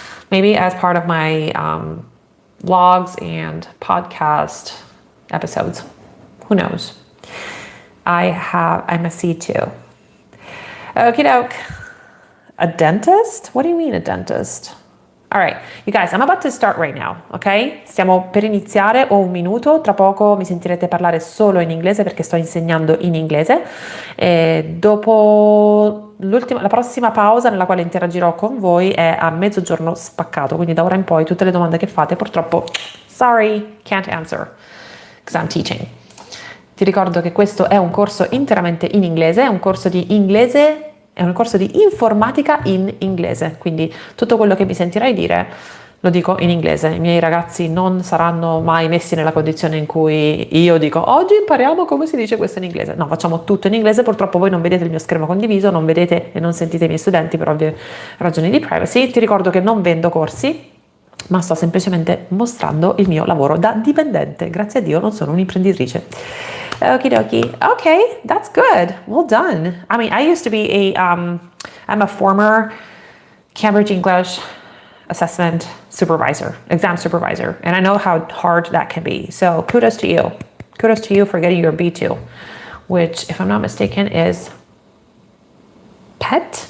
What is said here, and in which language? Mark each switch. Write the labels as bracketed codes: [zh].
[en] Maybe as part of my vlogs and podcast episodes. Who knows? I'm a C2. Okie doke. A dentist? What do you mean a dentist? All right, you guys, I'm about to start right now, ok? [it] Stiamo per iniziare, ho un minuto, tra poco mi sentirete parlare solo in inglese perché sto insegnando in inglese. E dopo la prossima pausa nella quale interagirò con voi è a mezzogiorno spaccato, quindi da ora in poi tutte le domande che fate purtroppo, [en] sorry, can't answer, because I'm teaching. [it] Ti ricordo che questo è un corso interamente in inglese, è un corso di inglese. È un corso di informatica in inglese, quindi tutto quello che mi sentirai dire lo dico in inglese. I miei ragazzi non saranno mai messi nella condizione in cui io dico oggi impariamo come si dice questo in inglese. No, facciamo tutto in inglese, purtroppo voi non vedete il mio schermo condiviso, non vedete e non sentite i miei studenti per ovvie ragioni di privacy. Ti ricordo che non vendo corsi, ma sto semplicemente mostrando il mio lavoro da dipendente. Grazie a Dio non sono un'imprenditrice. [en] Okie dokie. Okay, that's good. Well done. I mean, I used to be I'm a former Cambridge English assessment supervisor, exam supervisor, and I know how hard that can be. So kudos to you. Kudos to you for getting your B2, which, if I'm not mistaken, is PET?